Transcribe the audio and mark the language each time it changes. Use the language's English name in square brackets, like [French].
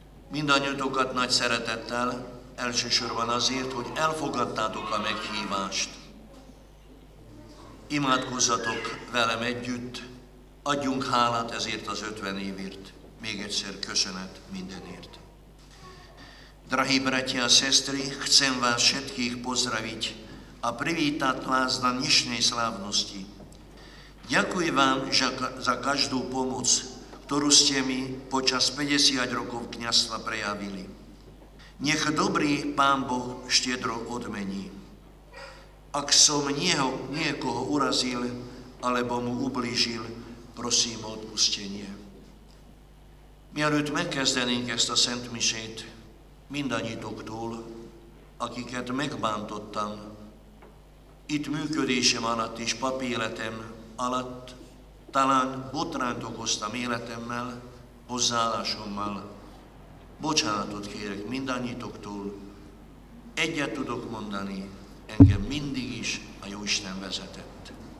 [Hungarian] Mindannyiukat nagy szeretettel, elsősorban azért, hogy elfogadtátok a meghívást. Imádkozzatok velem együtt, adjunk hálát ezért az 50 évért. Még egyszer köszönet mindenért. [Slovak] Drahí bratia a sestry, chcem vás všetkých pozdraviť a privítať vás na dnešnej slávnosti. Ďakujem vám za každú pomoc, ktorú ste mi počas 50 rokov kňazstva prejavili. Nech dobrý Pán Boh štiedro odmení. Ak som niekoho urazil, alebo mu ublížil, prosím o odpustenie. [Hungarian] Mielőtt megkezdenénk ezt a Szent Misét, mindannyiuktól, akiket megbántottam, itt működésem alatt és papéletem alatt, talán botrányt okoztam életemmel, hozzáállásommal, bocsánatot kérek mindannyiuktól, egyet tudok mondani, engem mindig is a Jóisten vezetett.